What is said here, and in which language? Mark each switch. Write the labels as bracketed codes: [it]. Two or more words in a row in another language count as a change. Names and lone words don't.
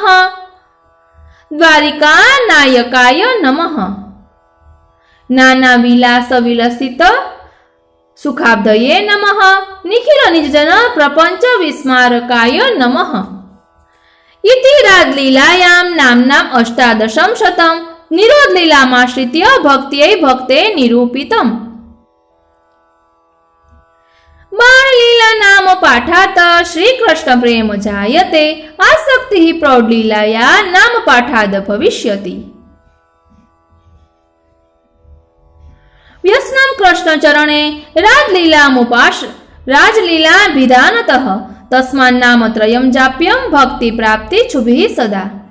[sa] द्वारिका नायकाय नमः। नाना विलास विलसित सुखाब्धये नमः। निखिल निजजन प्रपंच विस्मारकाय नमः। इति राजलीलायां नाम्नाम् अष्टादशं शतं નિરોધ લીલામાશ્રિત્ય ભક્ત્यै ભક્તે નિરૂપિતમ. બાળલીલા નામ પાઠાત શ્રી કૃષ્ણ પ્રેમ જાયતે આસક્તિ પ્રૌઢલીલાયા નામ પાઠાદ ભવિષ્યતિ. વ્યસનમ કૃષ્ણ ચરણે રાજલીલા વિધાનતઃ તસ્માન નામ ત્રયમ જાપ્યમ ભક્તિ પ્રાપ્તિ છુભિ સદા.